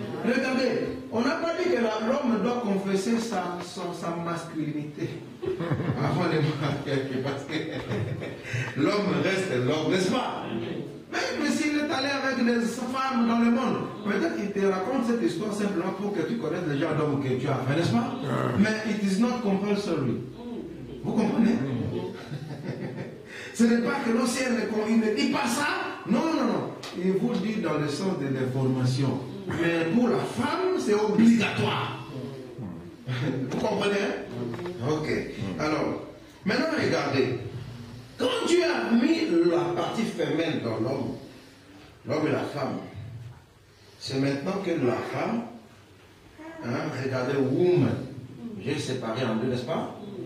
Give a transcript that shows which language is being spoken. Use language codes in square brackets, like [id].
[fr] Regardez, on n'a pas dit que l'homme doit confesser sa masculinité avant de marier, parce que l'homme reste l'homme, n'est-ce pas? Mais s'il est allé avec des femmes dans le monde, peut-être qu'il te raconte cette histoire simplement pour que tu connaisses les gens d'hommes que tu as fait, n'est-ce pas? [en] Mais it is not compulsory. [fr] Vous comprenez? Ce n'est pas que non, si il ne dit pas ça, non. Il vous dit dans le sens de l'information. Mais pour la femme, c'est obligatoire. Vous comprenez? Ok. Alors, maintenant regardez. Quand Dieu a mis la partie femelle dans l'homme et la femme, c'est maintenant que la femme, regardez, woman, j'ai séparé en deux, n'est-ce pas?